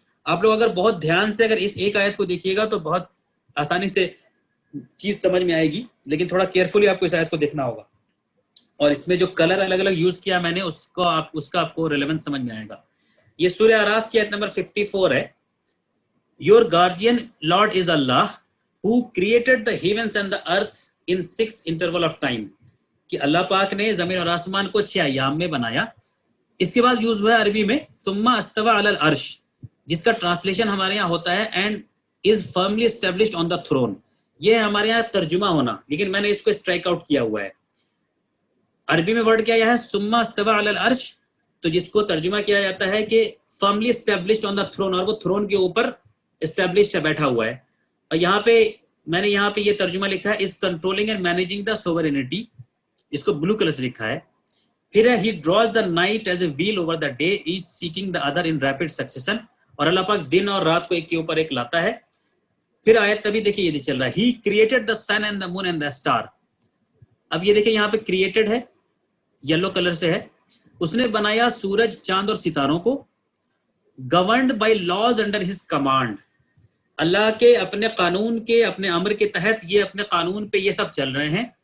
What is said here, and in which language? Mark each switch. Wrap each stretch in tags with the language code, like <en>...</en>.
<ur>آپ لوگ اگر بہت دھیان سے اگر اس ایک آیت کو دیکھیے گا تو بہت آسانی سے چیز سمجھ میں آئے گی, لیکن تھوڑا کیئرفلی آپ کو اس آیت کو دیکھنا ہوگا. اور اس میں جو کلر الگ الگ یوز کیا میں نے اس کا آپ کو ریلیونس سمجھ میں آئے گا. یہ سورہ اعراف کی آیت نمبر 54 ہے.</ur> <en>Your guardian Lord is Allah who created the heavens and the earth in 6 interval of time.</en> <ur>کہ اللہ پاک نے زمین اور آسمان کو 6 ایام میں بنایا. اس کے بعد یوز ہوا ہے عربی میں</ur> <ar>ثم استوى على العرش,</ar> <ur>جس کا ٹرانسلیشن ہمارے یہاں ہوتا ہے</ur> <en>and is firmly established on the throne.</en> <ur>یہ ہمارے یہاں ترجمہ ہونا, لیکن میں نے اس کو اسٹرائک آؤٹ کیا ہوا ہے. عربی میں ورڈ کیا ہے</ur> <ar>ثم استوى على العرش,</ar> <ur>تو جس کو ترجمہ کیا جاتا ہے کہ</ur> <en>firmly established on the throne,</en> <ur>اور وہ تھرون کے اوپر اسٹیبلشڈ ہے, بیٹھا ہوا ہے. اور یہاں پہ میں نے یہاں پہ یہ ترجمہ لکھا ہے</ur> <en>is controlling and managing the sovereignty,</en> <ur>اس کو بلو کلر سے لکھا ہے. پھر ہے</ur> <en>he draws the night as a wheel over the day, each seeking the other in rapid succession,</en> <ur>اور اللہ پاک دن اور رات کو ایک کے اوپر ایک لاتا ہے. پھر آیت تبھی دیکھیے یہ چل رہا ہے</ur> <en>he created the sun and the moon and the star.</en> <ur>اب یہ دیکھیں یہاں پہ created ہے, یلو کلر سے ہے, اس نے بنایا سورج چاند اور ستاروں کو,</ur> <en>governed by laws under his command,</en> <ur>اللہ کے اپنے قانون کے اپنے امر کے تحت یہ اپنے قانون پہ یہ سب چل رہے ہیں.</ur>